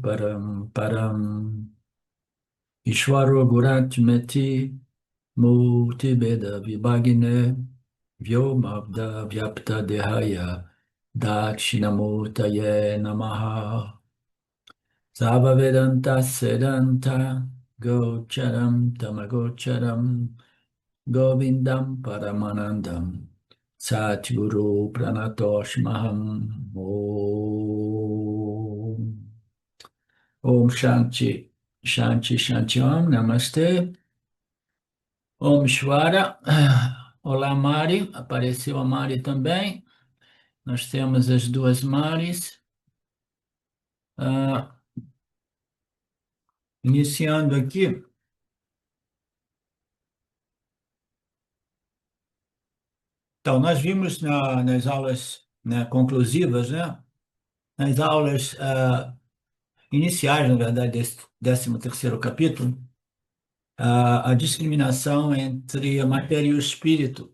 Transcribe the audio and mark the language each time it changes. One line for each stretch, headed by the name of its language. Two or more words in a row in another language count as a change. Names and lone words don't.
Sanskrit: Param Ishwaro Guratmeti Multibeda Vibhagine Vyomabda Vyapta Dehaya Dakshinamurtaye Namaha Sava Vedanta Sedanta Gocharam Tamagocharam Govindam Paramanandam Satguru Pranatoshmaham Om Shanti Shanti Shanti Om Namaste Om Shvara.
Portuguese: Olá, Mari. Apareceu a Mari também. Nós temos as duas Maris. Ah, iniciando aqui. Então, nós vimos nas aulas, né, conclusivas, né, nas aulas iniciais, na verdade, desse 13º capítulo, a discriminação entre a matéria e o espírito.